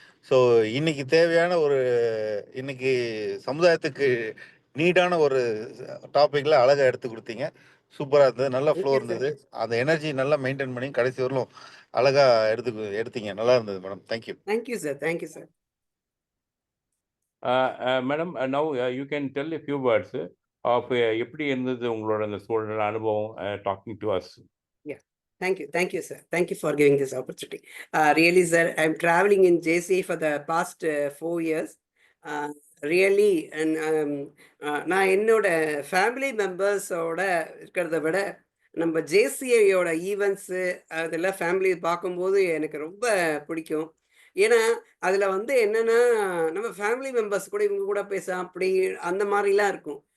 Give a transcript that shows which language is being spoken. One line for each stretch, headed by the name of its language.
Tamil: So இன்னைக்கு தேவையான இன்னைக்கு சமுதாயத்துக்கு நீடான ஒரு டாபிக்ல அழகாக எடுத்து கொடுத்தீங்க. சூப்பராக இருந்தது, நல்ல ஃப்ளோ இருந்தது. அந்த எனர்ஜி நல்லா மெயின்டைன் பண்ணி கடைசி வரலும் அழகா எடுத்தீங்க. நல்லா இருந்தது madam. Thank you.
English: Thank you, sir. Thank you, sir. Madam, now you can tell a few words of
Tamil: எப்படி இருந்தது உங்களோட அந்த சூழல் அனுபவம்
English: talking to us. Thank you. Thank you, sir. Thank you for giving this opportunity. Really, sir, I'm traveling in JC for the past 4 years. Really, and
Tamil: நான் என்னோட family மெம்பர்ஸோட இருக்கிறத விட நம்ம ஜேசிஐயோட ஈவெண்ட்ஸு அதெல்லாம் ஃபேமிலி பார்க்கும்போது எனக்கு ரொம்ப பிடிக்கும். ஏன்னா அதில் வந்து என்னென்னா நம்ம ஃபேமிலி மெம்பர்ஸ் கூட இவங்க கூட பேச அப்படி அந்த மாதிரிலாம் இருக்கும்.